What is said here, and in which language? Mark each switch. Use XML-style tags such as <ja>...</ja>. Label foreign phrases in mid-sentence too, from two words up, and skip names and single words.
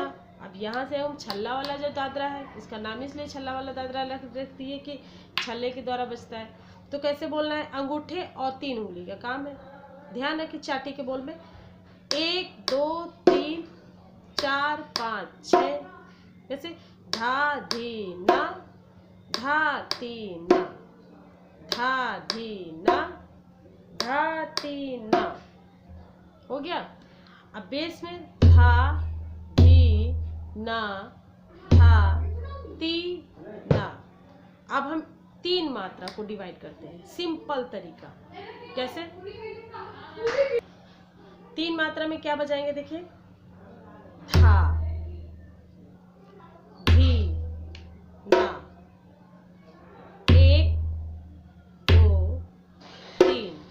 <hi>अब यहाँ से हम छल्ला वाला जो दादरा है, इसका नाम इसलिए छल्ला वाला दादरा रखती है कि छल्ले के द्वारा बजता है। तो कैसे बोलना है, अंगूठे और 3 उंगली का काम है। ध्यान रखिए चाटी के बोल में 1 2 3 4 5 6, जैसे धा धी ना, धा ती ना, धा धी ना, धा ती ना। हो गया। अब बेस में धा धी ना, धा ती ना। अब हम 3 मात्रा को डिवाइड करते हैं, सिंपल तरीका। कैसे? 3 मात्रा में क्या बजाएंगे देखिए, धा धी ना, 1 2 3।</hi>